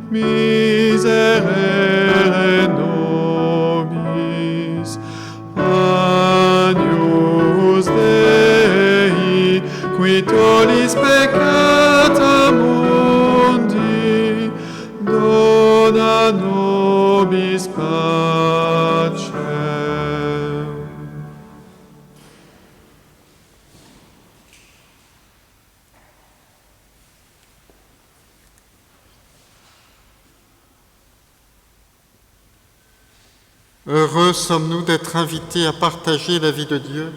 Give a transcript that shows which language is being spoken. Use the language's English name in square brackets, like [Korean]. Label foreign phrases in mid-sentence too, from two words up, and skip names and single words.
[Latin] miserere nobis, Agnus Dei, qui tollis peccata mundi, dona nobis pacem. [French] Heureux sommes-nous d'être invités à partager la vie de Dieu.